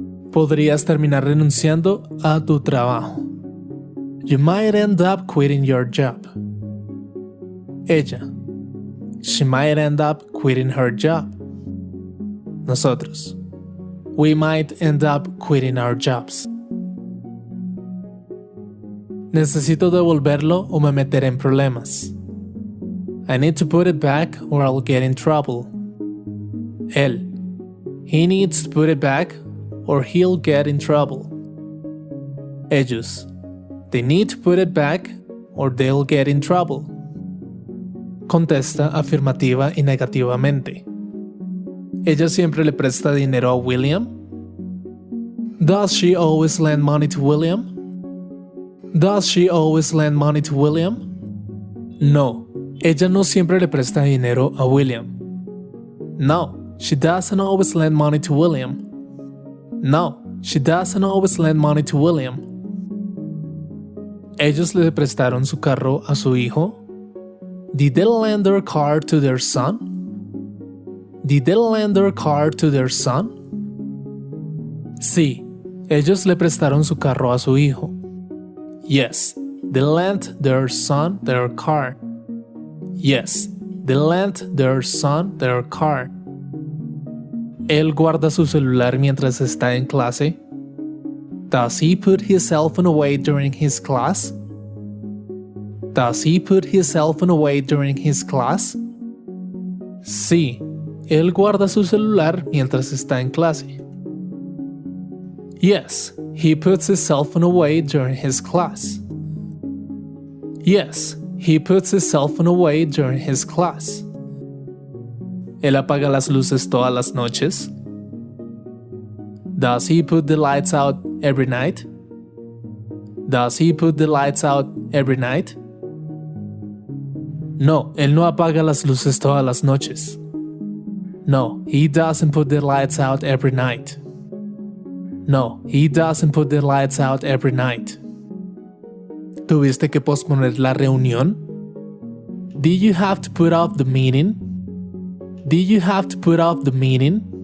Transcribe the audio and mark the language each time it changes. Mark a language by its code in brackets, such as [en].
[es] Podrías terminar renunciando a tu trabajo. [en] You might end up quitting your job. [es] Ella. [en] She might end up quitting her job. [es] Nosotros. [en] We might end up quitting our jobs. [es] Necesito devolverlo o me meteré en problemas. [en] I need to put it back or I'll get in trouble. [es] Él. [en] He needs to put it back or he'll get in trouble. [es] Ellos. [en] They need to put it back or they'll get in trouble. [es] Contesta afirmativa y negativamente. ¿Ella siempre le presta dinero a William? [en] Does she always lend money to William? Does she always lend money to William? [es] No, ella no siempre le presta dinero a William. [en] No, she doesn't always lend money to William. No, she doesn't always lend money to William. [es] ¿Ellos le prestaron su carro a su hijo? [en] Did they lend their car to their son? Did they lend their car to their son? [es] Sí, ellos le prestaron su carro a su hijo. [en] Yes, they lent their son their car. Yes, they lent their son their car. [es] ¿Él guarda su celular mientras está en clase? [en] Does he put his cell phone away during his class? Does he put his cell phone away during his class? [es] Sí, él guarda su celular mientras está en clase. [en] Yes, he puts his cell phone away during his class. Yes, he puts his cell phone away during his class. [es] ¿Él apaga las luces todas las noches? [en] Does he put the lights out every night? Does he put the lights out every night? [es] No, él no apaga las luces todas las noches. [en] No, he doesn't put the lights out every night. No, he doesn't put the lights out every night. [es] ¿Tuviste que posponer la reunión? [en] Did you have to put off the meeting? Did you have to put off the meeting?